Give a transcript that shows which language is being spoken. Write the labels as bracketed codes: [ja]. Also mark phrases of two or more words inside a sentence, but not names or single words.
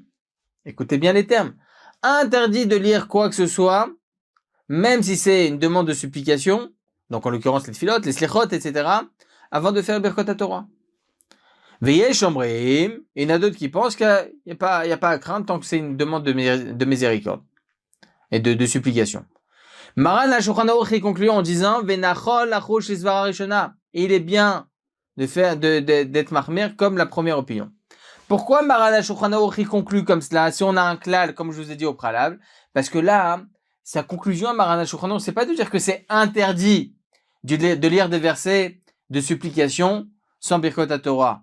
[fr] Écoutez bien les termes. Interdit de lire quoi que ce soit, même si c'est une demande de supplication, donc en l'occurrence les tfilot, les slichot, etc., avant de faire [he] ברכות התורה. ויש אומרים, [fr] il y en a d'autres qui pensent qu'il n'y a pas à craindre tant que c'est une demande de miséricorde et de supplication. Maran HaShulchan Aruch il conclut en disant [he] ונכון לחוש לסברא ראשונה. [fr] Il est bien d'être marmir comme la première opinion. Pourquoi Maran HaShulchan Aruch il conclut comme cela? Si on a un klal, comme je vous ai dit au préalable, parce que là, sa conclusion à Maran HaShulchan Aruch, c'est pas de dire que c'est interdit de lire des versets de supplication sans [he] ברכות התורה.